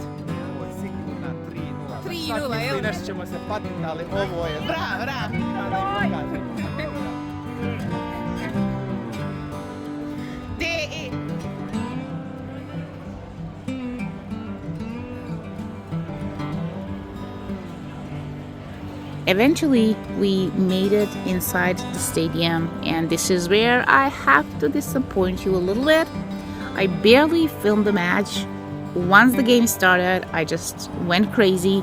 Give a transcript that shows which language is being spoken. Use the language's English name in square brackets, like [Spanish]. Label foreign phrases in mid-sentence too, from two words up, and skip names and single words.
[Croatian] Ovo je sigurno 3:0. 3:0, jel? Nešto ćemo se patiti, ali ovo je... Bravo, bravo. D.E. [English] Eventually, we made it inside the stadium, and this is where I have to disappoint you a little bit. I barely filmed the match. Once the game started, I just went crazy.